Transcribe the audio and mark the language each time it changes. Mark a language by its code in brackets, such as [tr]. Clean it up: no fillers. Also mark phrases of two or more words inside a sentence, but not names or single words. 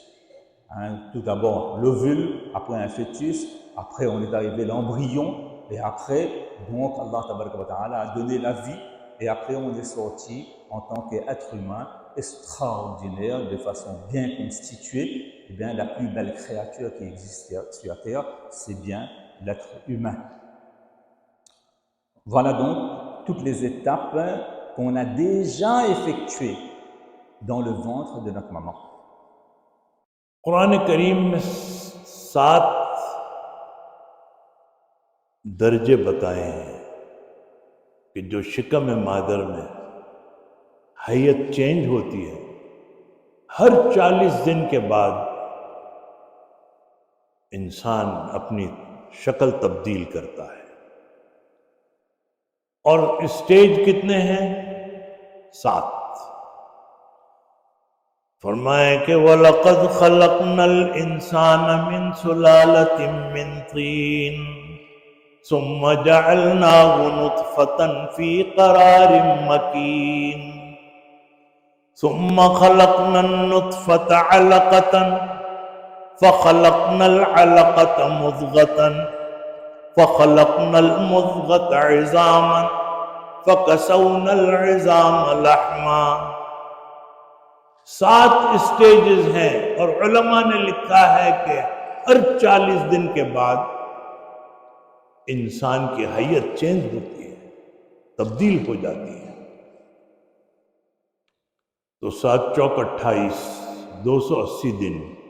[fr] Tout d'abord, l'ovule, après un fœtus, après on est arrivé l'embryon, et après, donc, Allah a donné la vie, et après on est sorti en tant qu'être humain extraordinaire, de façon bien constituée. La plus belle créature qui existe sur la terre, c'est bien l'être humain. Voilà donc toutes les étapes qu'on a déjà effectuées dans le ventre de notre maman. [ur] قرآن کریم میں 7 درجے بتائے ہیں کہ جو شکم مادر میں ہیئت چینج ہوتی ہے، ہر 40 دن کے بعد انسان اپنی شکل تبدیل کرتا ہے. اور اسٹیج کتنے ہیں? [ar] 7। [ur] فرمائے کہ [ar] ولقد خلقنا الإنسان من سلالة من طين ثم جعلناه نطفة في قرار مكين ثم خلقنا النطفة علقة فخلقنا العلقة مضغة فخلقنا المضغة عظاما فكسونا العظام لحما. [ur] 7 اسٹیجز ہیں اور علما نے لکھا ہے کہ ہر 40 دن کے بعد انسان کی ہیئت چینج ہوتی ہے، تبدیل ہو جاتی ہے. تو 7 چوک 28، 280 دن.